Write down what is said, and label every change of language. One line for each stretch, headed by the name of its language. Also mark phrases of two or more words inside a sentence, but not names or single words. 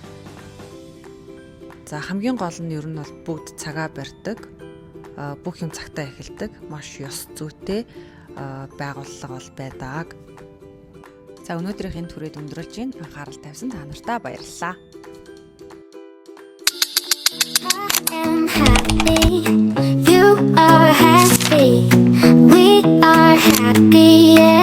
Mongolian: За хамгийн гол нь ер нь бол бүгд цагаа барьдаг. Бүх юм цагтаа эхэлдэг. Маш ёс зүйтэй байгууллага бол байдаг. За өнөөдрийн түрээд өндөрлж ийн анхаарал тавьсан та нартай баярлалаа.
English: I'm happy, you are happy, we are happy.